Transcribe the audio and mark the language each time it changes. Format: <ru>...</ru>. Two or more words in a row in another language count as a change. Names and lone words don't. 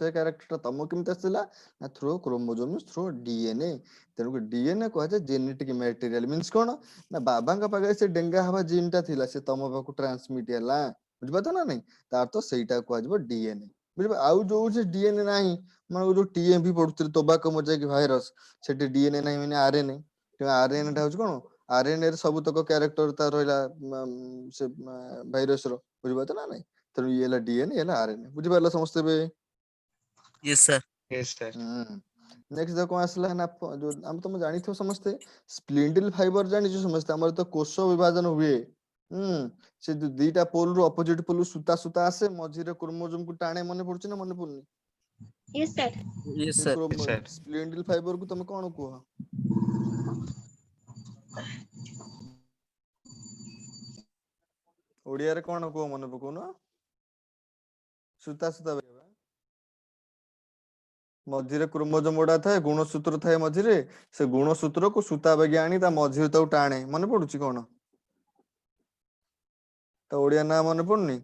<or>ସେ କ୍ୟାରେକ୍ଟର ଟା ତମକୁ କେମିତି ଆସିଲା ନା</or> <en>through chromosome through DNA</en> <or>ତେଣୁ ଡିଏନଏ କୁହାଯାଏ</or> <en>genetic material means</en> <or>କଣ ନା ବାବାଙ୍କ ପାଖରେ ସେ ଡେଙ୍ଗା ହବା ଜିନ୍ ଟା ଥିଲା ସେ ତମ ପାଖକୁ ଟ୍ରାନ୍ସମିଟ ହେଲା ବୁଝିପାରୁଛ ନା ନାଇଁ ତାର ତ ସେଇଟା କୁହାଯିବ ଡିଏନଏ ବୁଝିପାର ଆଉ ଯୋଉ ଡିଏନଏ ନାହିଁ ମାନେ ଯୋଉ ଟିଏମ୍ଭି ପଢୁଥିଲେ</or> <en>tobacco mosaic virus</en> <or>ସେଠି ଡିଏନଏ ନାହିଁ ମାନେ ଆରଏନଏ ଆରଏନଏ ଟା ହଉଛି କଣ ଆରଏନଏ ରେ ସବୁତକ କ୍ୟାରେକ୍ଟର ତାର ରହିଲା ସେ ଭାଇରସ ର ବୁଝିପାରୁଛ ନା ନାଇଁ ତେଣୁ ଇଏ ହେଲା ଡିଏନଏ ହେଲା ଆରଏନଏ ବୁଝିପାରିଲ ସମସ୍ତେ ଏବେ</or> <en>yes sir yes sir</en> <or>ନେକ୍ସଟ କଣ ଆସିଲା ନା ଯୋଉ ଆମେ ତମେ ଜାଣିଥିବ ସମସ୍ତେ</or> <en>spindle fiber</en> <or>ଜାଣିଛୁ ସମସ୍ତେ ଆମର ତ କୋଷ ବିଭାଜନ ହୁଏ ସେ ଯୋଉ ଦିଟା ପୋଲ ରୁ</or> <en>opposite pole</en> <or>ସୂତା ଆସେ ମଝିରେ କ୍ରୋମୋଜୋମ କୁ ଟାଣେ ମନେ ପଡୁଛି ନା ମନେ ପଡୁନି</or> <en>Yes, sir. ୟେସ୍</en> <or>ସେ</or> <en>ସାର୍ yes sir spindle fiber</en> <or>କୁ ତମେ କଣ କୁହ ଓଡିଆରେ କଣ କୁହ ମନେ ପକଉନ ସୂତା ମଝିରେ କ୍ରୋମୋଜୋମ ଗୁଡା ଥାଏ ଗୁଣସୂତ୍ର ଥାଏ ମଝିରେ ସେ ଗୁଣସୂତ୍ରକୁ ସୂତା ବାଗି ଆଣି ତା ମଝିରେ ତାକୁ ଟାଣେ ମନେ ପଡୁଛି କଣ ତା ଓଡିଆ ନାଁ ମନେ ପଡୁନି</or>